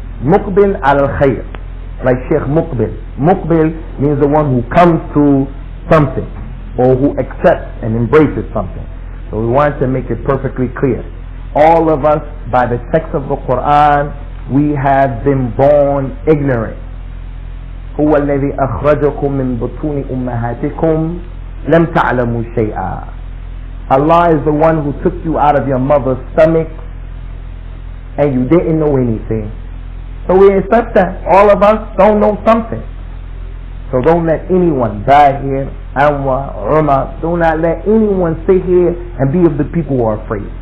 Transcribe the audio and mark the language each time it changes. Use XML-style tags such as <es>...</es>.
<en>Muqbil al-khayr. Like Sheikh Muqbil. Muqbil means the one who comes to something, or who accepts and embraces something. So we want to make it perfectly clear. All of us, by the text of the Qur'an, we have been born ignorant.</en> <ar>هو الذي أخرجكم من بطون أمهاتكم لم تعلموا شيئا.</ar> <en>Allah is the one who took you out of your mother's stomach and you didn't know anything. So we accept that. All of us don't know something. So don't let anyone, Bahir, Anwar, Umar, do not let anyone sit here and be of the people who are afraid.</en>